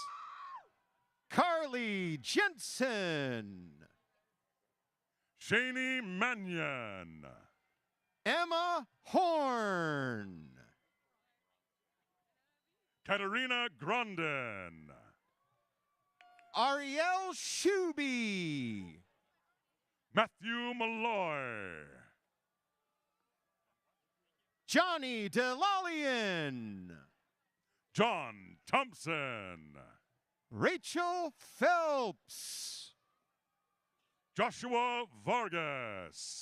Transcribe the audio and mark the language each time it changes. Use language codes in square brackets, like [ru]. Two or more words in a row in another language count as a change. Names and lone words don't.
[en] Carly Jensen. Shani Mannion. Emma Horn. Katerina Grondin. Ariel Shuby. Matthew Malloy. Johnny Delalian. John Thompson. Rachel Phelps. Joshua Vargas.